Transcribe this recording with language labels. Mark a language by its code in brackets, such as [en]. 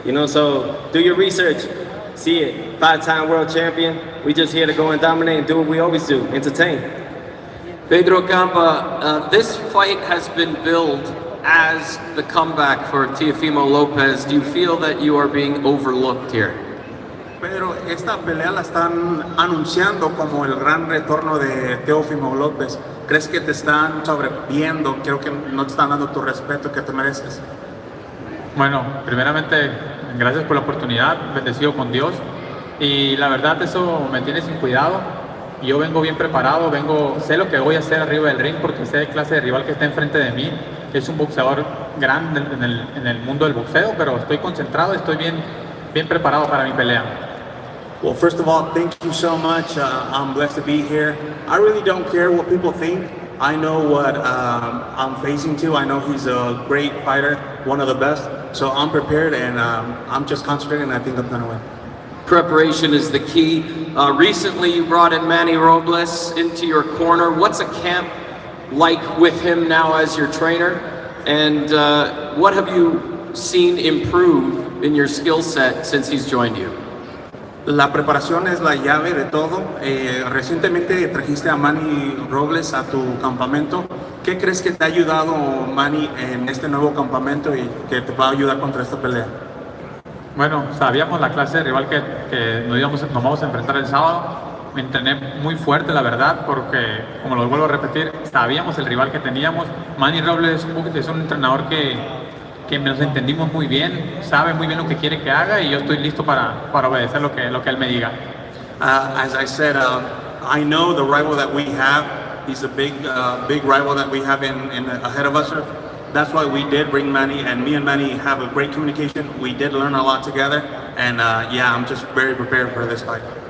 [en] So do your research. See it. 5-time world champion. We just here to go and dominate and do what we always do, entertain. Pedro Campa, this fight has been billed as the comeback for Teofimo Lopez. Do you feel that you are being overlooked here? [es] Pedro, esta pelea la están anunciando como el gran retorno de Teofimo López. ¿Crees que te están sobreviendo? Creo que no te están dando tu respeto que te mereces. Bueno, primeramente, gracias por la oportunidad, bendecido con Dios. Y la verdad, eso me tiene sin cuidado. Yo vengo bien preparado, sé lo que voy a hacer arriba del ring porque sé la clase de rival que está enfrente de mí. Es un boxeador grande en el mundo del boxeo, pero estoy concentrado, estoy bien preparado para mi pelea. [en] Well, first of all, thank you so much. I'm blessed to be here. I really don't care what people think. I know what I'm facing to. I know he's a great fighter, one of the best. So I'm prepared and I'm just concentrating and I think I'm going to win. Preparation is the key. Recently, you brought in Manny Robles into your corner. What's a camp like with him now as your trainer? And what have you seen improve in your skill set since he's joined you? [es] La preparación es la llave de todo. Recientemente trajiste a Manny Robles a tu campamento. ¿Qué crees que te ha ayudado Manny en este nuevo campamento y que te va a ayudar contra esta pelea? Bueno, sabíamos la clase de rival que nos vamos a enfrentar el sábado. Me entrené muy fuerte, la verdad, porque, como lo vuelvo a repetir, sabíamos el rival que teníamos. Manny Robles es un entrenador que nos entendimos muy bien, sabe muy bien lo que quiere que haga y yo estoy listo para obedecer lo que él me diga. [en] As I said, I know the rival that we have. He's a big rival that we have ahead of us. That's why we did bring Manny, and me and Manny have a great communication. We did learn a lot together, and yeah, I'm just very prepared for this fight.